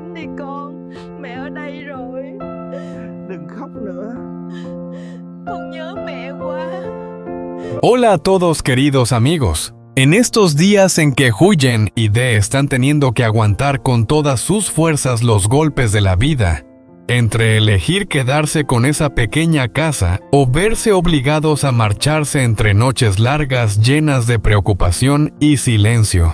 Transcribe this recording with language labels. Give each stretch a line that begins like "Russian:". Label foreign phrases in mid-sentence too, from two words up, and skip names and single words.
Vietnamese: đi con, mẹ ở đây rồi. Đừng khóc nữa. Con nhớ mẹ quá.
Spanish: Hola a todos, queridos amigos. En estos días en que Huyen y Dee están teniendo que aguantar con todas sus fuerzas los golpes de la vida, entre elegir quedarse con esa pequeña casa o verse obligados a marcharse entre noches largas llenas de preocupación y silencio.